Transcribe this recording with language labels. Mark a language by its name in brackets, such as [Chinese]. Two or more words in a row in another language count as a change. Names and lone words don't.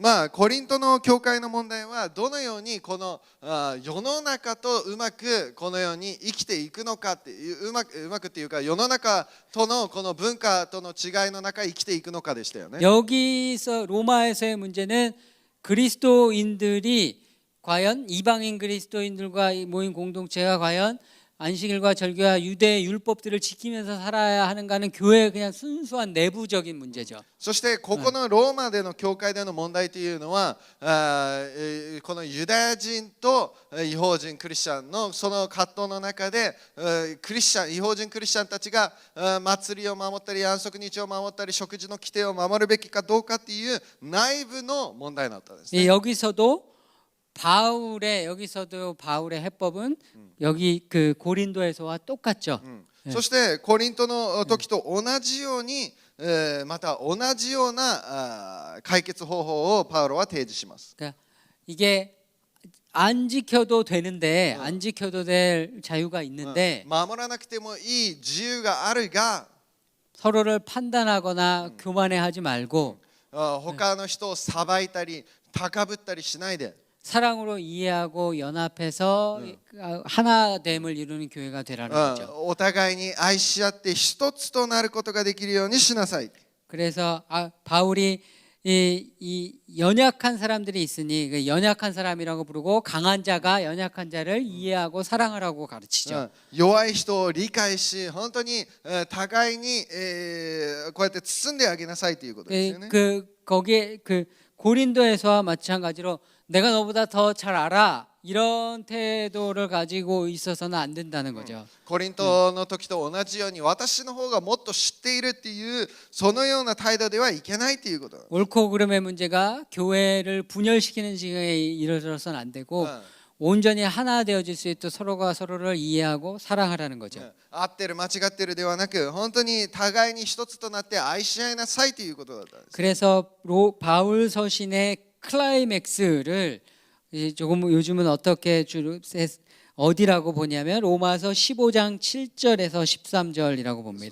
[Japanese] まあコリントの教会の問題はどのようにこの世の中とうまくこのように生きていくのかっていううまくっていうか世の中とのこの文化との違いの中生きていくのかでしたよね。 [Korean] 여기서 로마에서의 문제는 그리스도인들이 과연 이방인 그리스도인들과 모인 공동체가 과연 안식일과 절기와 유대의 율법들을 지키면서 살아야 하는가는 교회의 그냥 순수한 내부적인 문제죠. [Japanese] そしてここのローマでの教会での問題というのは、このユダヤ人と違法人クリスチャンのその葛藤の中で、違法人クリスチャンたちが祭りを守ったり安息日を守ったり食事の規定を守るべきかどうかっていう内部の問題だったんですね。 [Korean] 여기서도 바울의 해법은 여기 그 고린도에서와 똑같죠. [Japanese] そしてコリントの時と同じように、また同じような解決方法をパウロは提示します。 [Korean] 그러니까 이게 안 지켜도 되는데 안 지켜도 될 자유가 있는데 [Japanese] 守らなくてもいい自由があるが [Korean] 서로를 판단하거나 교만해하지 말고 [Japanese] 他の人を裁いたり高ぶったりしないで [Korean] 사랑으로 이해하고 연합해서 하나됨을 이루는 교회가 되라는 거죠. [Japanese] お互いに愛し合って一つとなることができるようにしなさい。 [Korean] 그래서 바울이 이 연약한 사람들이 있으니 그 연약한 사람이라고 부르고 강한 자가 연약한 자를 이해하고 사랑하라고 가르치죠. [Japanese] 弱い人を理解し本当に互いにこうやって包んであげなさいということですよね。 [Korean] 거기에 그 고린도에서와 마찬가지로 내가 너보다 더 잘 알아 이런 태도를 가지고 있어서는 안 된다는 거죠. [Japanese] コリントの時と同じように私の方がもっと知っているっていうそのような態度ではいけないということ。 [Korean] 옳고 그름의 문제가 교회를 분열시키는 지경에 이르러서는 안 되고 온전히 하나 되어질 수 있도록 서로가 서로를 이해하고 사랑하라는 거죠. [Japanese] 合ってる間違ってるではなく本当に互いに一つとなって愛し合いなさいということだったんです。 [Korean] 그래서 바울 서신의 클라이맥스를 조금 요즘은 어떻게 어디라고 보냐면 로마서 15장 7절에서 13절이라고 봅니다.